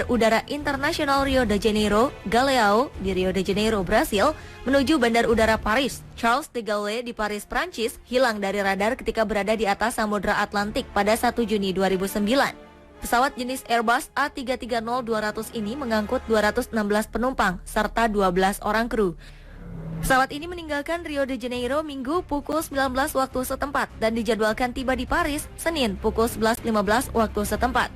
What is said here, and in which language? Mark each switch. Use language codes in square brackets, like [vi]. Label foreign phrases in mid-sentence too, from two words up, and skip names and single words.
[id] Udara Internasional Rio de Janeiro, Galeão di Rio de Janeiro, Brasil, menuju Bandar Udara Paris, Charles de Gaulle di Paris, Prancis, hilang dari radar ketika berada di atas Samudra Atlantik pada 1 Juni 2009. Pesawat jenis Airbus A330-200 ini mengangkut 216 penumpang serta 12 orang kru. Pesawat ini meninggalkan Rio de Janeiro Minggu pukul 19 waktu setempat dan dijadwalkan tiba di Paris Senin pukul 11.15 waktu setempat.